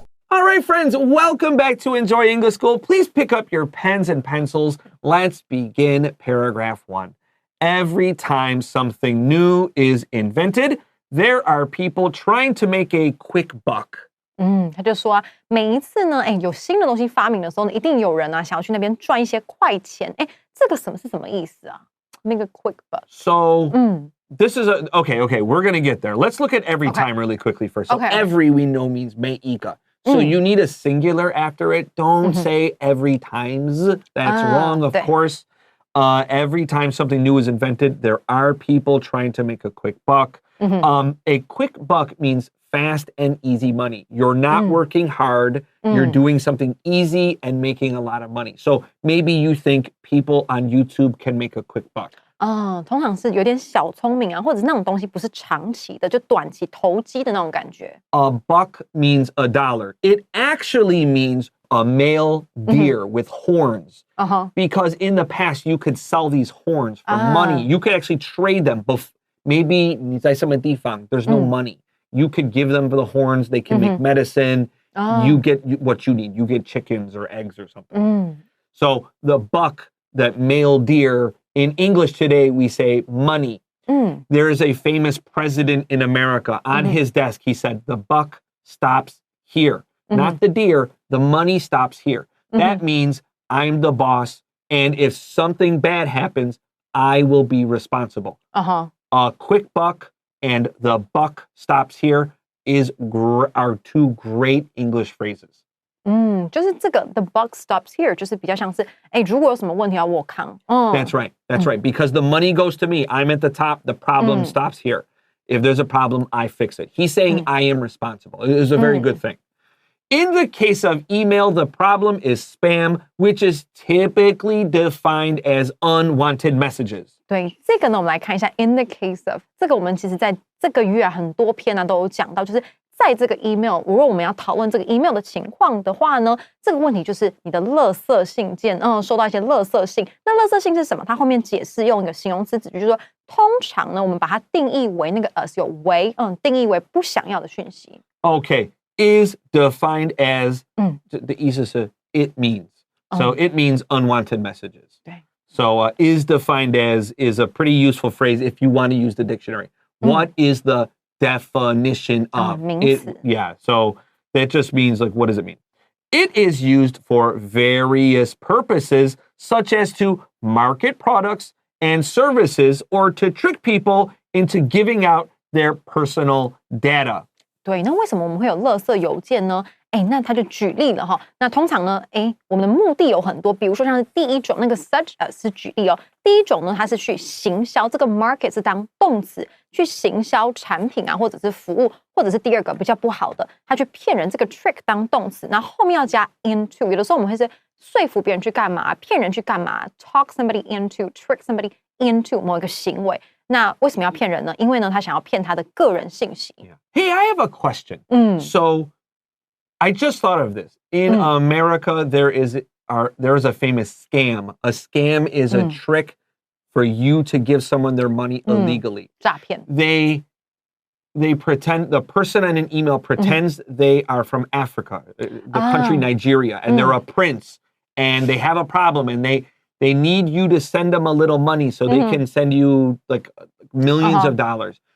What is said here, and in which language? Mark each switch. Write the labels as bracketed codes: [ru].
[en] All right, friends, welcome back to Enjoy English School. Please pick up your pens and pencils. Let's begin paragraph 1. Every time something new is invented, there are people trying to make a quick buck. [zh] 他就说每一次呢，有新的东西发明的时候呢，一定有人想要去那边赚一些快钱。这个是什么意思啊？ [en] 那个 quick buck. So, this is okay, we're going to get there. Let's look at every time really quickly first. So, every we know means [zh] 每一个. [en] So you need a singular after it. Don't say every times. That's wrong, of course. Every time something new is invented, there are people trying to make a quick buck. A quick buck means fast and easy money. You're not working hard. You're doing something easy and making a lot of money. So maybe you think people on YouTube can make a quick buck. [zh] 通常是有点小聪明啊，或者是那种东西不是长期的，就短期投机的那种感觉。 [en] A buck means $1. It actually means a male deer with horns. Because in the past, you could sell these horns for money. You could actually trade them. Maybe [zh] 你在什么地方, [en] there's no money. You could give them the horns. They can make medicine. You get what you need. You get chickens or eggs or something. So the buck, that male deer, in English today, we say money. There is a famous president in America. On his desk, he said, the buck stops here. Not the deer, the money stops here. That means I'm the boss, and if something bad happens, I will be responsible. A quick buck and the buck stops here are two great English phrases. [zh] 就是这个 [en] the buck stops here [zh] 就是比较像是如果有什么问题要我扛。 [en] That's right. That's right. Because the money goes to me. I'm at the top. The problem stops here. If there's a problem, I fix it. He's saying I am responsible. It is a very good thing. In the case of email, the problem is spam, which is typically defined as unwanted messages. [zh] 对，这个呢，我们来看一下 [en] in the case of [zh] 这个，我们其实在这个月很多篇都有讲到，就是在这个 email， 如果我们要讨论这个 email 的情况的话呢，这个问题就是你的垃圾信件，收到一些垃圾信。那垃圾信是什么？它后面解释用一个形容词子句，就是说，通常呢，我们把它定义为那个 as 有为，定义为不想要的讯息。 [en] Okay, is defined as 的意思是 it means. So it means unwanted messages. [zh] 对。 [en] So is defined as is a pretty useful phrase if you want to use the dictionary. What is the definition of? [zh] 名词。 [en] Yeah, so that just means like, what does it mean? It is used for various purposes, such as to market products and services or to trick people into giving out their personal data. [zh] 对，那为什么我们会有垃圾邮件呢？那他就举例了哈。那通常呢，我们的目的有很多，比如说像是第一种那个 such as 是举例哦。第一种呢，它是去行销，这个 market 是当动词，去行销产品啊，或者是服务，或者是第二个比较不好的，他去骗人，这个 trick 当动词，然后后面要加 into。有的时候我们会是说服别人去干嘛，骗人去干嘛 ， [en] talk somebody into，trick somebody into [zh] 某一个行为。那为什么要骗人呢？因为呢，他想要骗他的个人信息。 [en] Hey, I have a question. So I just thought of this. In America, there is a famous scam. A scam is a trick for you to give someone their money illegally. [zh] 诈骗。 [en] They pretend, the person on an email pretends they are from Africa, the country Nigeria, and they're a prince, and they have a problem, and they need you to send them a little money so they can send you like millions of dollars.